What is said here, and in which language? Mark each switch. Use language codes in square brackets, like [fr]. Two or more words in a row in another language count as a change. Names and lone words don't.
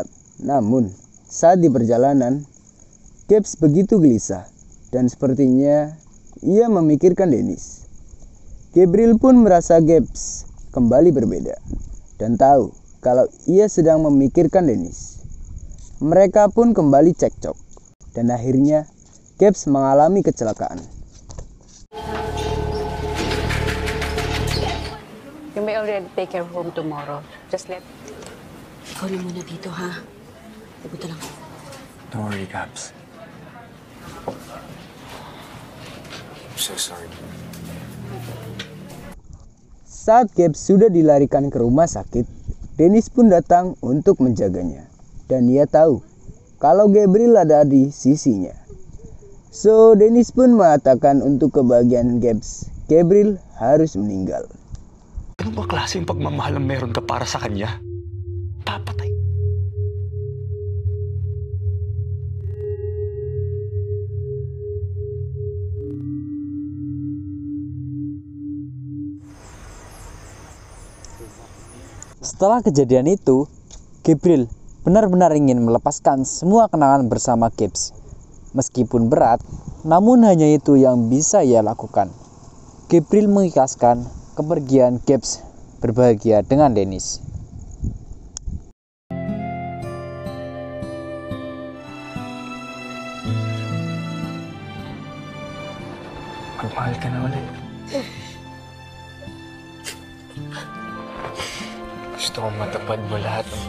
[id] Namun, saat di perjalanan, Gabbs begitu gelisah dan sepertinya ia memikirkan Dennis. Gabriel pun merasa Gabbs kembali berbeda dan tahu kalau ia sedang memikirkan Dennis. Mereka pun kembali cekcok dan akhirnya Gabbs mengalami kecelakaan. [en] You may already take her home tomorrow. Just let... [tl] Ikaw na muna dito, ha? Pupunta lang. [en] Don't worry, Gabbs. I'm so sorry. [id] Saat Gabbs sudah dilarikan ke rumah sakit, Dennis pun datang untuk menjaganya. Dan ia tahu kalau Gabriel ada di sisinya. So, Dennis pun mengatakan untuk kebahagiaan Gabbs, Gabriel harus meninggal. [tl] Ano ba klaseng pagmamahal ang meron ka para sa kanya? Papatay. [id] Setelah kejadian itu, Gabriel benar-benar ingin melepaskan semua kenangan bersama Gabbs. Meskipun berat, namun hanya itu yang bisa ia lakukan. Gabriel mengikhlaskan kepergian Gabbs berbahagia dengan Dennis. [tl] Magmahal ka na ulit. Gusto kong matupad mo lahat.